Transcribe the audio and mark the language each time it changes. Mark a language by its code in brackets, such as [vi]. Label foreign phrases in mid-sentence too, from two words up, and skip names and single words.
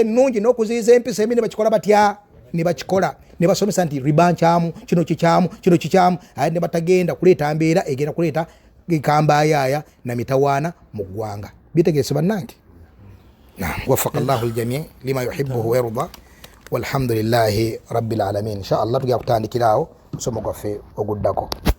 [lg] ennungi n'okuziyiza empisa embi ne bakikola batya ne bakikola ne basomesa nti riba nkyamu kino kikyamu kino kikyamu ate ne batagenda kuleeta mbeera egenda kuleeta ekambayaaya na mitawaana mu ggwanga bitegeese bannange [ar] وفق الله الجميع لما يحبه ويرضى والحمد لله رب العالمين إن شاء الله [lg] tugenda kutandikiraawo musomo gwaffe oguddako